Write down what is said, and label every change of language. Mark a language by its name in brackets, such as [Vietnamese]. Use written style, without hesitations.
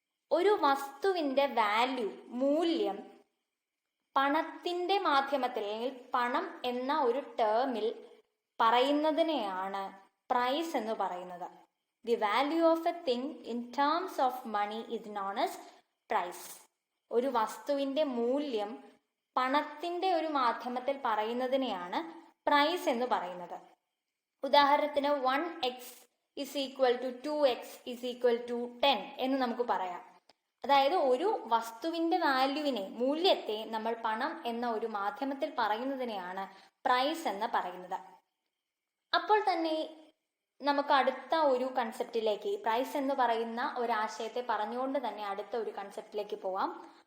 [Malayalam] ഒരു വസ്തുവിന്റെ വാല്യൂ, മൂല്യം, പണത്തിന്റെ മാധ്യമത്തിൽ അല്ലെങ്കിൽ പണം എന്ന ഒരു ടേമിൽ പറയുന്നതിനെയാണ് പ്രൈസ് എന്ന് പറയുന്നത്. [English] The value of a thing in terms of money is known as price. [Malayalam] ഒരു വസ്തുവിന്റെ മൂല്യം പണത്തിന്റെ ഒരു മാധ്യമത്തിൽ പറയുന്നതിനെയാണ് പ്രൈസ് എന്ന് പറയുന്നത്. ഉദാഹരണത്തിന് [English] 1x is equal to 2x is equal to 10 [Malayalam] എന്ന് നമുക്ക് പറയാം. അതായത് ഒരു വസ്തുവിന്റെ വാല്യൂവിനെ, മൂല്യത്തെ നമ്മൾ പണം എന്ന ഒരു മാധ്യമത്തിൽ പറയുന്നതിനെയാണ് പ്രൈസ് എന്ന് പറയുന്നത്. അപ്പോൾ തന്നെ നമുക്ക് അടുത്ത ഒരു കൺസെപ്റ്റിലേക്ക്, പ്രൈസ് എന്ന് പറയുന്ന ഒരു ആശയത്തെ പറഞ്ഞുകൊണ്ട് തന്നെ അടുത്ത ഒരു കൺസെപ്റ്റിലേക്ക് പോവാം.